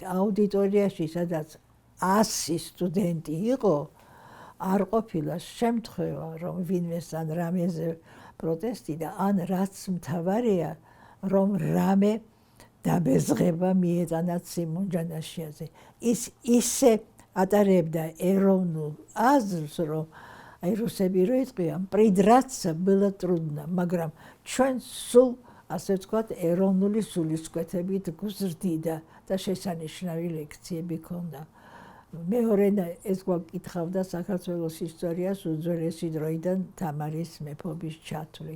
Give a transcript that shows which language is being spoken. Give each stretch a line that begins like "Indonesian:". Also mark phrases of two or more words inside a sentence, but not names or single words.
Georgian: აუდიტორიაში, სადაც 100 სტუდენტი იყო, არ ყოფილა შემთხვევა, რომ ვინმეს ან რამეზე პროტესტი და ან რაც მთავარია, რომ რამე დაბეზღება მიეწანათ სიმონ ჯანაშიაზე. ის ისე ატარებდა ეროვნულ აზრს, რომ აი რუსები რო იტყვიან,
Russian: придраться было трудно,
Georgian: მაგრამ ჩვენ სულ ასე ვთქვათ, ეროვნული სულისკვეთებით გვზრდიდა და შესანიშნავი ლექციები ქონდა. მეორე ეს გვაკითხავდა საქართველოს ისტორიას უძველესი დროიდან თამარის მეფობის ჩათვლით.